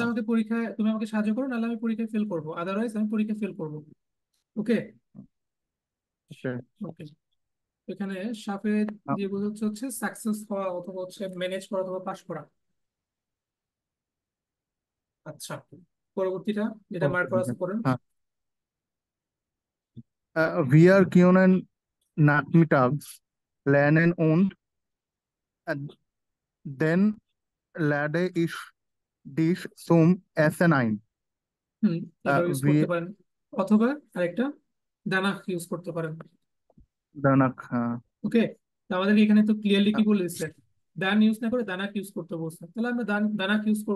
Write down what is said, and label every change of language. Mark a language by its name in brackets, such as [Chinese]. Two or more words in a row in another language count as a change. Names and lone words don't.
[Bangla] তুমি আমাকে সাহায্য করো, নাহলে আমি পরীক্ষায় ফেল করবো, আদারওয়াইজ আমি পরীক্ষায় ফেল করবো। ওকে। ওকে। ওকে, এখানে সাপে যে বোঝাচ্ছে হচ্ছে সাকসেস হওয়া, অথবা হচ্ছে ম্যানেজ করা, অথবা পাশ করা। আচ্ছা, পরবর্তীটা যেটা মার্ক করা আছে করেন। হ্যাঁ, [German] wir können nachmittags lernen und denn lade ich dich zum Essen ein [Bangla] হুম, এটাও ইউজ ভি করতে পারেন, অথবা আরেকটা দানা ইউজ করতে পারেন। দানাক। ওকে, আমাদেরকে এখানে তো ক্লিয়ারলি কি বলে দিচ্ছে, দান ইউজ না করে দানাক ইউজ করতে বলছে, তাহলে আমরা দানাক ইউজ করবো।